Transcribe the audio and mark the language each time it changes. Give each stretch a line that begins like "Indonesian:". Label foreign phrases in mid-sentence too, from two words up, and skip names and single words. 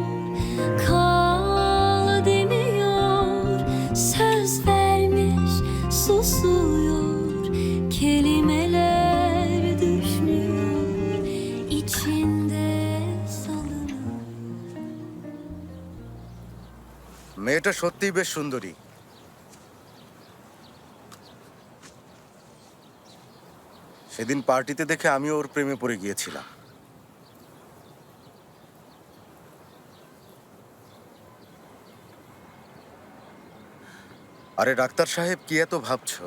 Turkish: kal demiyor, söz vermiş susuyor, kelimeler düşmüyor, içinde salınıyor.
Bangla: মেয়েটা সত্যিই বেশ সুন্দরী। সেদিন পার্টিতে দেখে আমিও ওর প্রেমে পড়ে গিয়েছিলাম। আরে ডাক্তার সাহেব, কি এত ভাবছো?